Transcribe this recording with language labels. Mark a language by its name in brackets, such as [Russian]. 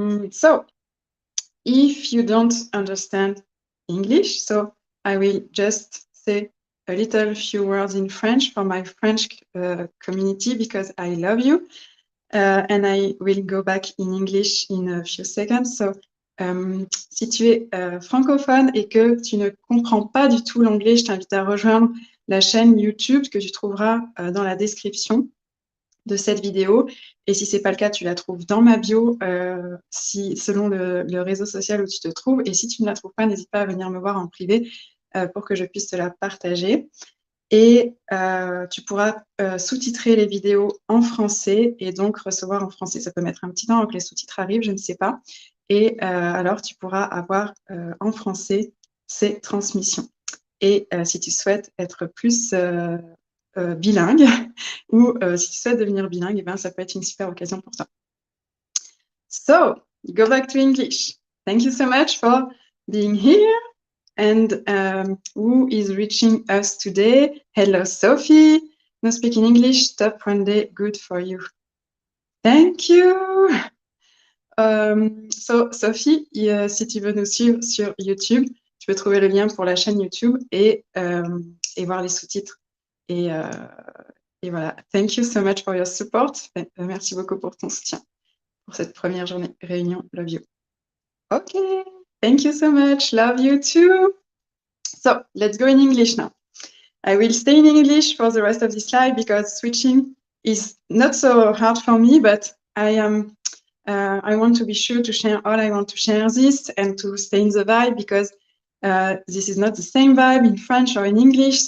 [English] So if you don't understand English, so I will just say a little few words in French for my French community because I love you. And I will go back in English in a few seconds. [French] So, si tu es francophone et que tu ne comprends pas du tout l'anglais, je t'invite à rejoindre la chaîne YouTube que tu trouveras dans la description de cette vidéo. Et si ce n'est pas le cas, tu la trouves dans ma bio, selon le réseau social où tu te trouves. Et si tu ne la trouves pas, n'hésite pas à venir me voir en privé pour que je puisse te la partager. Et tu pourras sous-titrer les vidéos en français et donc recevoir en français. Ça peut mettre un petit temps avant que les sous-titres arrivent, je ne sais pas. Et alors, tu pourras avoir en français ces transmissions. Et si tu souhaites être plus bilingue ou si tu souhaites devenir bilingue, eh bien, ça peut être une super occasion pour toi. [English] So, go back to English. Thank you so much for being here. And who is reaching us today? Hello, Sophie. No speaking English, top one day, good for you. Thank you. [French] So, Sophie, si tu veux nous suivre sur YouTube, tu peux trouver le lien pour la chaîne YouTube et voir les sous-titres. Et voilà. [English] Thank you so much for your support. [French] Merci beaucoup pour ton soutien pour cette première journée réunion. [English] Love you. Okay. Thank you so much. Love you too. So let's go in English now. I will stay in English for the rest of this slide because switching is not so hard for me, but I want to be sure to share all I want to share this and to stay in the vibe because this is not the same vibe in French or in English.